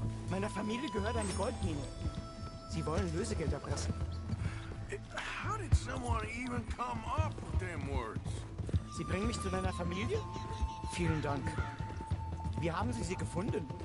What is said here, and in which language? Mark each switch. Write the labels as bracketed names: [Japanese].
[German] Meiner Familie gehört eine Goldmine. Sie wollen Lösegeld erpressen. [English] How did someone even come up with them words? [German] Sie bringen mich zu deiner Familie? Vielen Dank. Wie haben Sie sie gefunden?